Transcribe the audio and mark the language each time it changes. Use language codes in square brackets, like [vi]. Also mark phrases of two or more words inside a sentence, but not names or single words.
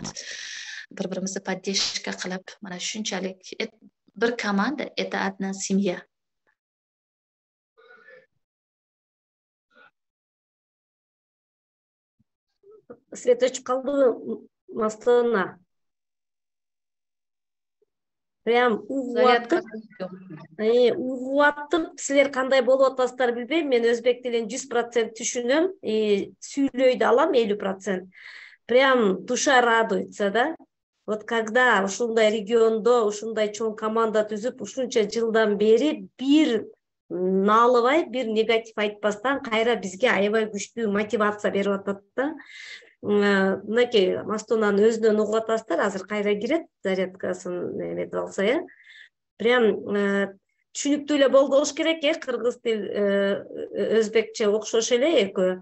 [uz] Bir-birimizni поддержка qilib, mana shunchalik bir komanda, [ru] это одна семья. [uz] Свет o'chib qoldi, Maslona. [ky] Прям угуаттым, силер кандай болуп атасыздар билбейм. Мен өзбек тилин 100% түшүнөм, сүйлөй да алам 50%. [ru] Прям душа радуется, да? Вот когда [ky] ушундай региондо, ушундай чоң команда түзүп, ушунча жылдан бери бир наалыбай, бир негатив айтпастан кайра бизге аябай күчтүү мотивация берип атат да. мынакей Мастонанын өзүнөн угуп атасыздар, азыр кайра кирет, зарядкасын эметип алса, прям түшүнүктүү эле болуш керек, кыргыз тил, өзбекче окшош эле экөө.